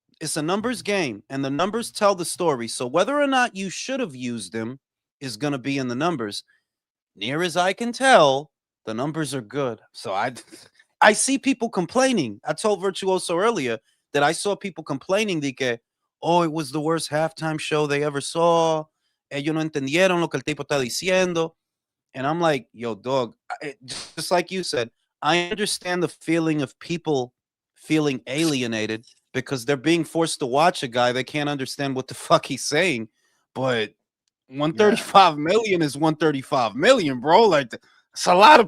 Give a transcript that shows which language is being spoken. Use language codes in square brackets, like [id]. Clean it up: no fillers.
[en] It's a numbers game, and the numbers tell the story. So whether or not you should have used them is going to be in the numbers. Near as I can tell, the numbers are good. So I see people complaining. I told Virtuoso earlier that I saw people complaining [es] de que, [en] oh, it was the worst halftime show they ever saw. [es] Ellos no entendieron lo que el tipo está diciendo. [en] And I'm like, yo, dog, just like you said, I understand the feeling of people feeling alienated because they're being forced to watch a guy they can't understand what the fuck he's saying. But Yeah. 135 million is 135 million, bro. Like, it's a lot of